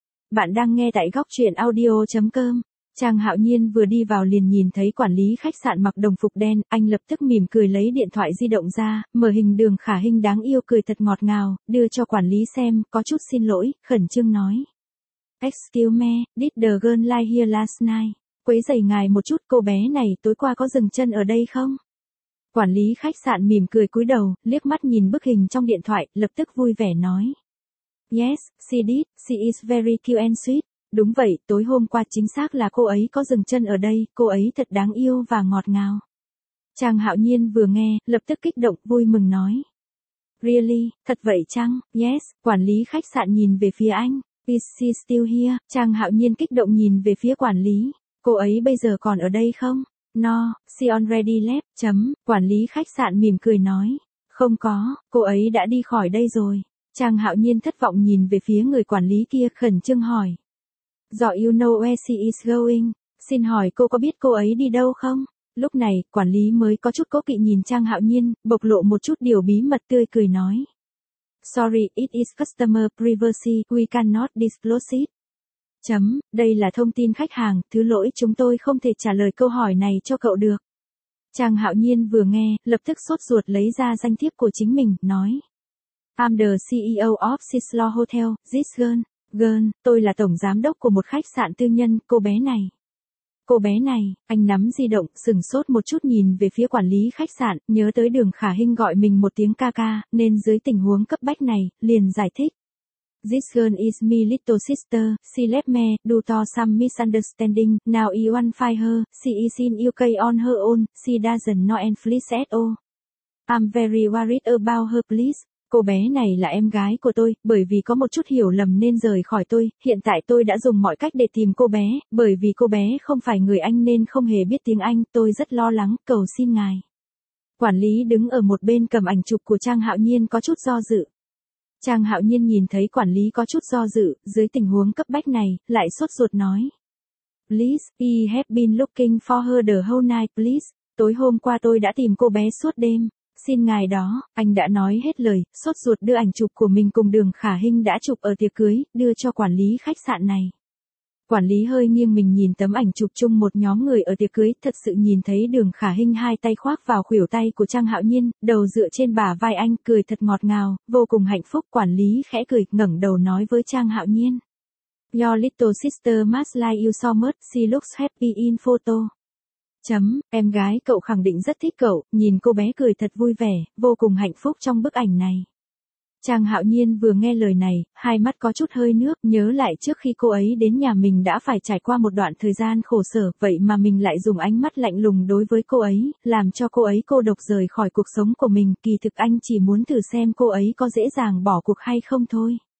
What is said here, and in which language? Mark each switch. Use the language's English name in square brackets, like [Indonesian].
[Vietnamese] Bạn đang nghe tại góc truyện audio.com. Chàng hạo nhiên vừa đi vào liền nhìn thấy quản lý khách sạn mặc đồng phục đen, anh lập tức mỉm cười lấy điện thoại di động ra, mở hình Đường Khả Hinh đáng yêu cười thật ngọt ngào, đưa cho quản lý xem, có chút xin lỗi, khẩn trương nói. [English] Excuse me, did the girl lie here last night? [Vietnamese] Quấy rầy ngài một chút, cô bé này tối qua có dừng chân ở đây không? Quản lý khách sạn mỉm cười cúi đầu, liếc mắt nhìn bức hình trong điện thoại, lập tức vui vẻ nói. [English] Yes, she did, she is very cute and sweet. [Vietnamese] Đúng vậy, tối hôm qua chính xác là cô ấy có dừng chân ở đây, cô ấy thật đáng yêu và ngọt ngào. Chàng hạo nhiên vừa nghe, lập tức kích động, vui mừng nói. [English] Really, [Vietnamese] thật vậy chăng? [English] Yes, [Vietnamese] quản lý khách sạn nhìn về phía anh. [English] Is she still here? [Vietnamese] Chàng hạo nhiên kích động nhìn về phía quản lý. Cô ấy bây giờ còn ở đây không? [English] No, she already left. [Vietnamese] Chấm, quản lý khách sạn mỉm cười nói. Không có, cô ấy đã đi khỏi đây rồi. Chàng hạo nhiên thất vọng nhìn về phía người quản lý kia khẩn trương hỏi. [English] Do you know where she is going? [Vietnamese] Xin hỏi cô có biết cô ấy đi đâu không? Lúc này, quản lý mới có chút cố kỵ nhìn Trang Hạo Nhiên, bộc lộ một chút điều bí mật, tươi cười nói. [English] Sorry, it is customer privacy, we cannot disclose it. [Vietnamese] Chấm, đây là thông tin khách hàng, thứ lỗi chúng tôi không thể trả lời câu hỏi này cho cậu được. Trang Hạo Nhiên vừa nghe, lập tức sốt ruột lấy ra danh thiếp của chính mình, nói. [English] I'm the CEO of Sislo Hotel, this girl. [Vietnamese] Girl, tôi là tổng giám đốc của một khách sạn tư nhân, cô bé này. Cô bé này, anh nắm di động, sửng sốt một chút nhìn về phía quản lý khách sạn, nhớ tới Đường Khả Hinh gọi mình một tiếng ca ca, nên dưới tình huống cấp bách này, liền giải thích. [English] This girl is my little sister, she left me, due to some misunderstanding, now I want to find her, she is in UK on her own, she doesn't know and please at all. I'm very worried about her please. [Vietnamese] Cô bé này là em gái của tôi, bởi vì có một chút hiểu lầm nên rời khỏi tôi, hiện tại tôi đã dùng mọi cách để tìm cô bé, bởi vì cô bé không phải người Anh nên không hề biết tiếng Anh, tôi rất lo lắng, cầu xin ngài. Quản lý đứng ở một bên cầm ảnh chụp của Trang Hạo Nhiên có chút do dự. Trang Hạo Nhiên nhìn thấy quản lý có chút do dự, dưới tình huống cấp bách này, lại sốt ruột nói. [English] Please, we have been looking for her the whole night, please. [Vietnamese] Tối hôm qua tôi đã tìm cô bé suốt đêm. Xin ngài đó, anh đã nói hết lời, sốt ruột đưa ảnh chụp của mình cùng Đường Khả Hinh đã chụp ở tiệc cưới, đưa cho quản lý khách sạn này. Quản lý hơi nghiêng mình nhìn tấm ảnh chụp chung một nhóm người ở tiệc cưới, thật sự nhìn thấy Đường Khả Hinh hai tay khoác vào khuỷu tay của Trang Hạo Nhiên, đầu dựa trên bả vai anh, cười thật ngọt ngào, vô cùng hạnh phúc. Quản lý khẽ cười, ngẩng đầu nói với Trang Hạo Nhiên. [English] Your little sister must like you so much, she looks happy in photo. [Vietnamese] Chấm, em gái cậu khẳng định rất thích cậu, nhìn cô bé cười thật vui vẻ, vô cùng hạnh phúc trong bức ảnh này. Trang Hạo Nhiên vừa nghe lời này, hai mắt có chút hơi nước, nhớ lại trước khi cô ấy đến nhà mình đã phải trải qua một đoạn thời gian khổ sở, vậy mà mình lại dùng ánh mắt lạnh lùng đối với cô ấy, làm cho cô ấy cô độc rời khỏi cuộc sống của mình, kỳ thực anh chỉ muốn thử xem cô ấy có dễ dàng bỏ cuộc hay không thôi.